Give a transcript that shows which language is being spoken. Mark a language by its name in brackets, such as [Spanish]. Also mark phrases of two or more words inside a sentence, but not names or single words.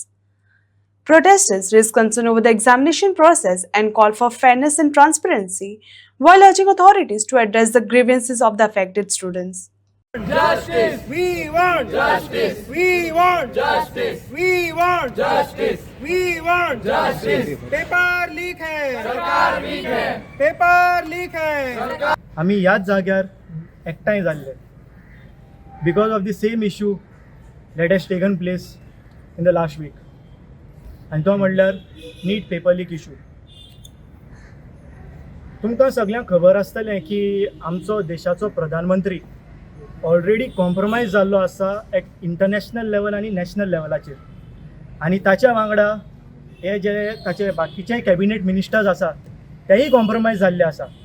[English] Protesters raised concern over the examination process and called for fairness and transparency while urging authorities to address the grievances of the affected students. Justice. We want justice. We want justice. We want justice. We want justice. paper leak [Hindi] है. सरकार लीक है. [English] paper leak [Hindi] है. [Konkani] आम्ही याच जाग्यार एकठांय जाल्ले [English] because of the same issue that has taken place in the last week [Konkani] आनी तो म्हणल्यार [English] NEET paper leak issue. [Konkani] तुमकां सगळ्यांक खबर आसतलें की आमचो देशाचो प्रधानमंत्री ऑलरेडी कॉम्प्रोमायज जाल्लो आसा एक [English] international level [Konkani] आनी नॅशनल लेवलाचेर आनी ताच्या वांगडा हे जे ताचे बाकीचे [English] cabinet ministers [Konkani] आसा तेय कॉम्प्रोमायज जाल्ले आसा.